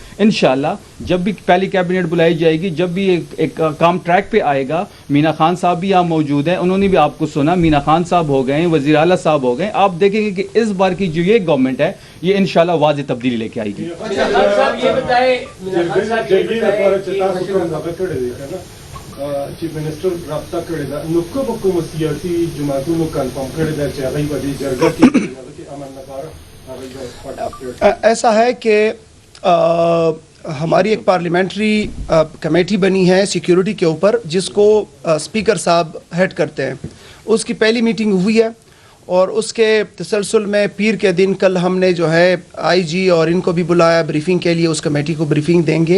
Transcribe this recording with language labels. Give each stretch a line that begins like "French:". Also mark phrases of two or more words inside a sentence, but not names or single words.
Urdu: انشاءاللہ جب بھی پہلی کیبنٹ بلائی جائے گی، جب بھی ایک کام ٹریک پہ آئے گا، مینا خان صاحب بھی یہاں موجود ہیں، انہوں نے بھی آپ کو سنا، مینا خان صاحب ہو گئے، وزیر اعلیٰ صاحب ہو گئے، آپ دیکھیں گے کہ اس بار کی جو یہ گورنمنٹ ہے یہ انشاءاللہ واضح تبدیلی لے کے آئے گی۔
English: Chief Minister
Pashto: رابطہ کرے دا نو کوم سیاسی جماعتونو کنفرم کرے دا چې هغه به د جرګه کې امن لپاره
Urdu: ایسا ہے کہ ہماری ایک
English: parliamentary committee
Urdu: بنی ہے سیکیورٹی کے اوپر، جس کو اسپیکر صاحب ہیڈ کرتے ہیں۔ اس کی پہلی میٹنگ ہوئی ہے، اور اس کے تسلسل میں پیر کے دن کل ہم نے جو ہے
English: IG
Urdu: اور ان کو بھی بلایا بریفنگ کے لیے، اس کمیٹی کو بریفنگ دیں گے۔